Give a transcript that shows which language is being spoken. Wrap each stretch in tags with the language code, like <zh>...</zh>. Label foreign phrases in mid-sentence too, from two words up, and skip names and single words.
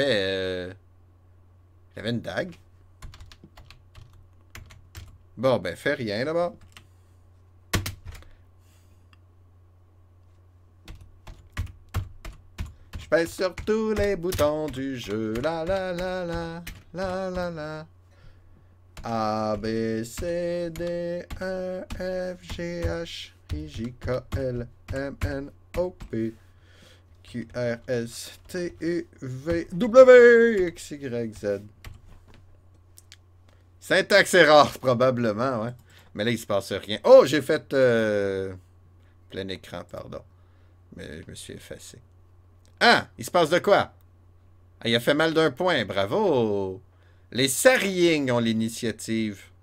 <fr>Elle avait une dague? Bon, ben, fais rien, là-bas. Je pèse sur tous les boutons du jeu. La la la la. La la la. A, B, C, D, E, F, G, H, I, J, K, L, M, N, O, P, Q, R, S, T, U, V, W, X, Y, Z. Syntaxe erreur, probablement, ouais. Mais là, il se passe rien. Oh, j'ai fait plein écran, pardon. Mais je me suis effacé. Ah, il se passe de quoi? Ah, il a fait mal d'un point, bravo! Les Sarying ont l'initiative.</fr>